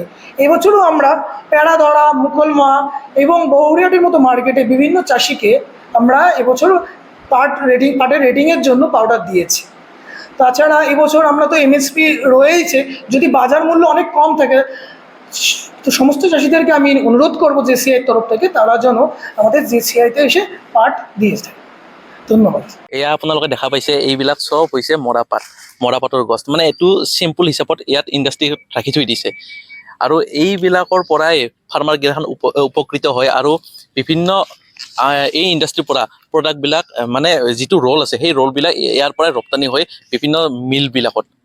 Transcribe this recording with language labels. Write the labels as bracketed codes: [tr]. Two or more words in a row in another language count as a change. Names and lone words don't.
[bn] এবছরও আমরা প্যারাদরা, মুকলমা এবং বহরিয়াটির মতো মার্কেটে বিভিন্ন চাষিকে আমরা এবছর পাটের রেটিংয়ের জন্য পাউডার দিয়েছি। তাছাড়া এবছর আমরা তো MSP রয়েইছে, যদি বাজার মূল্য অনেক কম থাকে, তো সমস্ত চাষিদেরকে আমি অনুরোধ করবো JCI তরফ থেকে তারা যেন আমাদের JCI-তে এসে পাট দিয়ে যায়। ধন্যবাদ। [as] এয়া আপোনালোকে দেখা পাইছে, এইবিলাক চব হৈছে মৰাপাটৰ গছ, মানে এইটো চিম্পুল হিচাপত ইয়াত ইণ্ডাষ্ট্ৰীত ৰাখি থৈ দিছে, আৰু এইবিলাকৰ পৰাই ফাৰ্মাৰগিলাখন উপকৃত হয়, আৰু বিভিন্ন এই ইণ্ডাষ্ট্ৰীৰ পৰা প্ৰডাক্টবিলাক, মানে যিটো ৰ'ল আছে, সেই ৰ'লবিলাক ইয়াৰ পৰাই ৰপ্তানি হয় বিভিন্ন মিলবিলাকত।